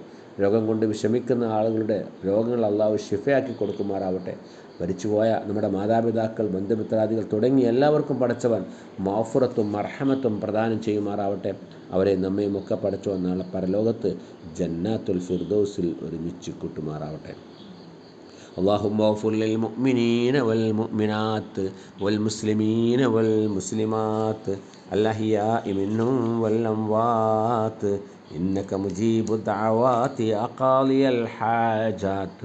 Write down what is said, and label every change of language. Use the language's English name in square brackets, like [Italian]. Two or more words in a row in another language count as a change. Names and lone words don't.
[Malayalam] രോഗം കൊണ്ട് വിഷമിക്കുന്ന ആളുകളുടെ രോഗങ്ങൾ അള്ളാഹു ശിഫയാക്കി കൊടുക്കുമാറാവട്ടെ. മരിച്ചുപോയ നമ്മുടെ മാതാപിതാക്കൾ, ബന്ധുമിത്രാദികൾ തുടങ്ങി എല്ലാവർക്കും പടച്ചവൻ മഗ്ഫിറത്തും മർഹമത്തും പ്രദാനം ചെയ്യുമാറാവട്ടെ. അവരെ നമ്മയും ഒക്കെ പടച്ചവൻ നാളെ പരലോകത്ത് ജന്നാത്തുൽ ഫിർദൗസിൽ ഒരുമിച്ച് കൂട്ടുമാറാവട്ടെ. [Arabic] اللهم اغفر للمؤمنين والمؤمنات والمسلمين والمسلمات الأحياء منهم والأموات إنك مجيب الدعوات يا قاضي الحاجات.